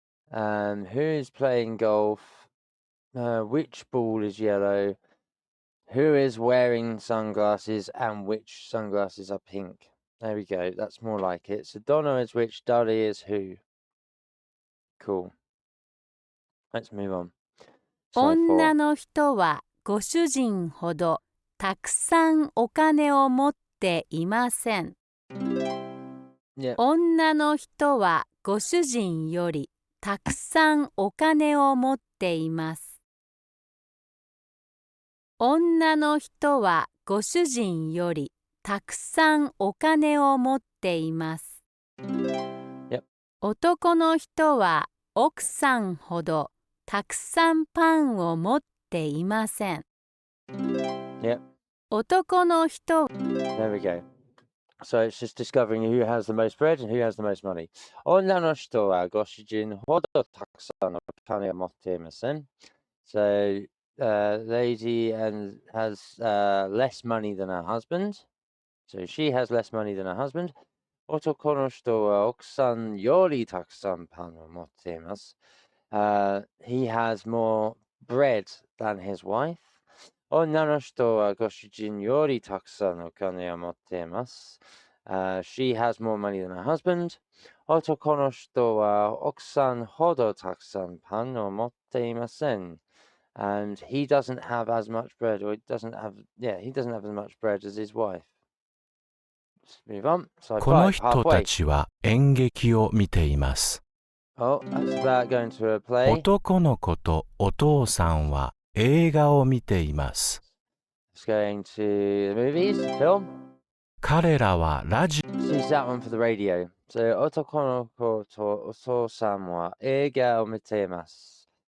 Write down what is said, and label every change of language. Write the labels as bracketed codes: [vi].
[en] Who is playing golf? Which ball is yellow? Who is wearing sunglasses and which sunglasses are pink? There we go, that's more like it. So Donna is which, Dolly is who. Cool. Let's move on. [ja] 女の人はご主人ほどたくさんお金を持っていません。 [en] Yeah. [ja] 女の人はご主人よりたくさんお金を持っています。女の人はご主人よりたくさんお金を持っています。 [en] Yep. [ja] 男の人は奥さんほどたくさんパンを持っていません。 [en] Yep. [ja] 男の人 [en] There we go. So it's just discovering who has the most bread and who has the most money. [ja] 女の人はご主人ほどたくさんの金を持っていません。 [en] So, lady has less money than her husband. So she has less money than her husband. [ja] 男の人は奥さんよりたくさんパンを持っています。 [en] He has more bread than his wife. [ja] 女の人はご主人よりたくさんお金を持っています。 [en] She has more money than her husband. [ja] 男の人は奥さんほどたくさんパンを持っていません。 [en] And he doesn't have as much bread, or he doesn't have as much bread as his wife. Let's move on. So [ja] この [en] five, [ja] 人た [en] halfway. [ja] ちは演劇を見ています。 [en] Oh, that's about going to a play. [ja] 男の子とお父さんは映画を見ています。 [en] It's going to the movies, the film. [ja] 彼らはラジ [en] Let's use that one for the radio. [ja] So, 男の子とお父さんは映画を見ています.